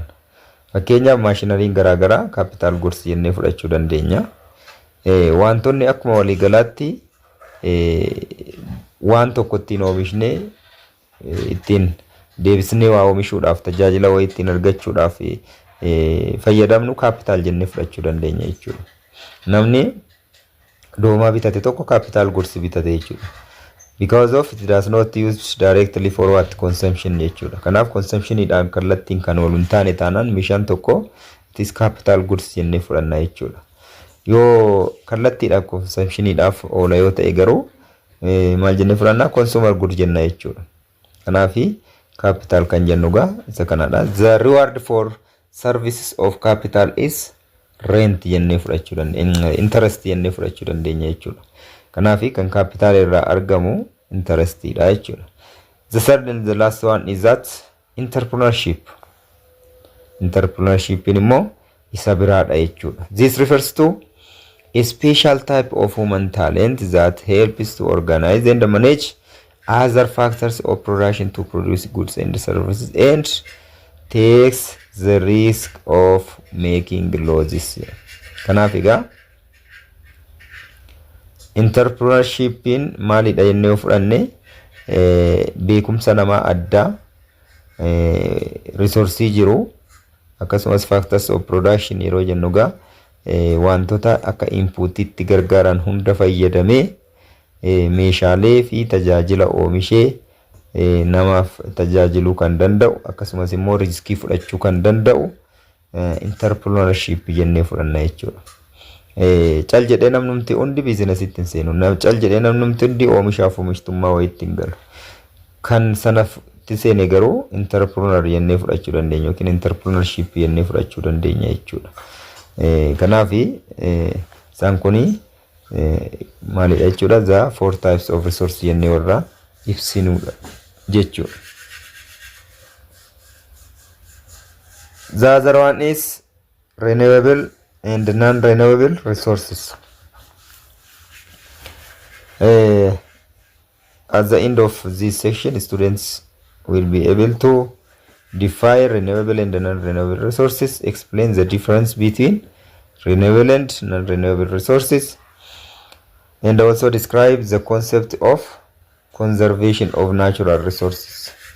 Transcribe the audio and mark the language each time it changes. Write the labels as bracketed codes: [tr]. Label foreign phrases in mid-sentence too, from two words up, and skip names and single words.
[om] Fakkeenyaaf maashinariin garaagaraa [en] capital goods [om] jennee fudhachuu dandeenya. Wantoonni akkuma waliigalaatti waan tokko ittiin oomishne ittiin deebisnee waa oomishuudhaaf tajaajila wayii ittiin argachuudhaaf fayyadamnu capital jennee fudhachuu dandeenya jechuudha. Namni doomaa bitate tokko [en] capital goods [om] bitate jechuudha. [en] Because of it does not use directly for what consumption jechuudha. [om] Kanaaf consumptionidhaan kallattiin kan oolu hin taane taanaan meeshaan tokko [en] it is capital goods [om] jennee fudhanna jechuudha. Yoo kallattiidhaan consumptionidhaaf oola yoo ta'e garuu maal jennee fudhanna? [en] Consumer goods [om] jenna jechuudha. Kanaafi capital kan jennu gaa isa kanadha. [en] The reward for services of capital is rent [om] jennee fudhachuu dandeenya, interest jennee fudhachuu dandeenya jechuudha. Kanaaf kan capital irraa argamu interest dha jechuudha. [en] The third and the last one is that entrepreneurship. [om] Entrepreneurship immoo isa biraadha jechuudha. [en] This refers to a special type of human talent that helps to organize and manage other factors of production to produce goods and services and takes the risk of making losses. [om] Kanaaf egaa entrepreneurshipin maalidha jennee fudhanne beekumsa namaa addaa resource jiru akkasumas [en] factors of production [om] yeroo jennugaa wantoota akka inputitti gargaaran hunda fayyadamee meeshaalee fi tajaajila oomishee namaaf tajaajiluu kan danda'u akkasumas immoo riskii fudhachuu kan danda'u entrepreneurship jennee fudhanna jechuudha. Cal jedhee namnumti hundi biizinasitti hin seenu. Cal jedhee namnumti hundi oomishaaf oomishtummaa wayiitti hin galu. Kan sanatti seene garuu entrepreneur jennee fudhachuu dandeenya yookiin entrepreneurship jennee fudhachuu dandeenya jechuudha. Kanaaf isaan kuni maalidha jechuudha? [en] The four types of resource [om] jennee warra ibsinuudha jechuudha. [en] The other one is renewable and non-renewable resources. At the end of this section, students will be able to define renewable and non-renewable resources, explain the difference between renewable and non-renewable resources, and also describe the concept of conservation of natural resources.